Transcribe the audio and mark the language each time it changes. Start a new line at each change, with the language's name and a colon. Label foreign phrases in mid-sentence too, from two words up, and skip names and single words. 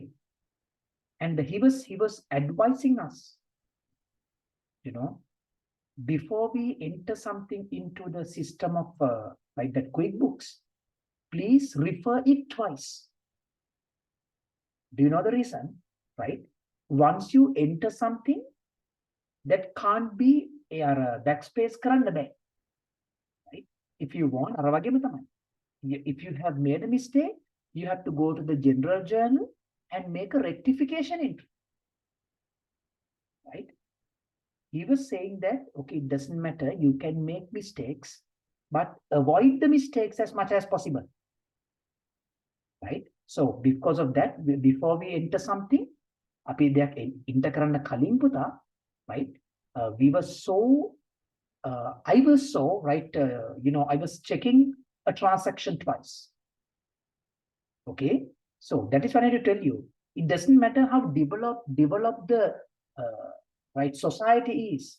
English: And he was advising us, you know before we enter something into the system of like that QuickBooks, please refer it twice. Do you know the reason? Right? Once you enter something, that can't be backspace
Sinhala: කරන්න බෑ.
English: Right? If you want,
Sinhala: අර වගේම තමයි.
English: If you have made a mistake, you have to go to the general journal and make a rectification entry. Right? He was saying that, okay, it doesn't matter, you can make mistakes, but avoid the mistakes as much as possible. Right? So because of that, before we enter something,
Sinhala: අපි දෙයක් enter කරන්න කලින් පුතා,
English: right? We were so I was so right. I was checking a transaction twice. Okay, so that is what I need to tell you. It doesn't matter how developed the right society is.